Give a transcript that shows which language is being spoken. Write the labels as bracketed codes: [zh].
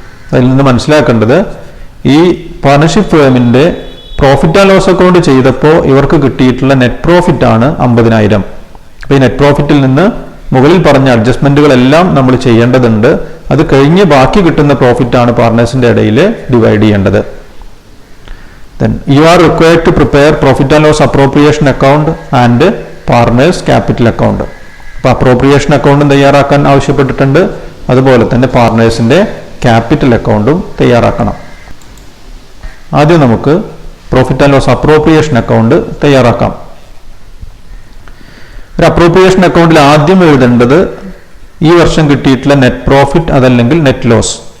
[ml] അതിൽ നിന്ന് മനസ്സിലാക്കേണ്ടത്, ഈ partnership ഫേമിന്റെ profit and loss account ചെയ്തപ്പോൾ ഇവർക്ക് കിട്ടിയിട്ടുള്ള നെറ്റ് പ്രോഫിറ്റ് ആണ് 50,000. അപ്പോൾ ഈ നെറ്റ് പ്രോഫിറ്റിൽ നിന്ന് മുകളിൽ പറഞ്ഞ അഡ്ജസ്റ്റ്മെന്റുകളെല്ലാം നമ്മൾ ചെയ്യേണ്ടതുണ്ട്. അത് കഴിഞ്ഞ് ബാക്കി കിട്ടുന്ന പ്രോഫിറ്റ് ആണ് പാർട്ണേഴ്സിന്റെ ഇടയിൽ ഡിവൈഡ് ചെയ്യേണ്ടത്. [en] Then you are required to prepare profit and loss appropriation account and partners capital account. [ml] അപ്പോൾ അപ്രോപ്രിയേഷൻ അക്കൗണ്ടും തയ്യാറാക്കാൻ ആവശ്യപ്പെട്ടിട്ടുണ്ട്, അതുപോലെ തന്നെ പാർട്ണേഴ്സിന്റെ ക്യാപിറ്റൽ അക്കൗണ്ടും തയ്യാറാക്കണം. ആദ്യം നമുക്ക് profit and loss appropriation account തയ്യാറാക്കാം. ഒരു അപ്രോപ്രിയേഷൻ അക്കൗണ്ടിൽ ആദ്യം എഴുതേണ്ടത് ഈ വർഷം കിട്ടിയിട്ടുള്ള നെറ്റ് പ്രോഫിറ്റ് അതല്ലെങ്കിൽ നെറ്റ് ലോസ്.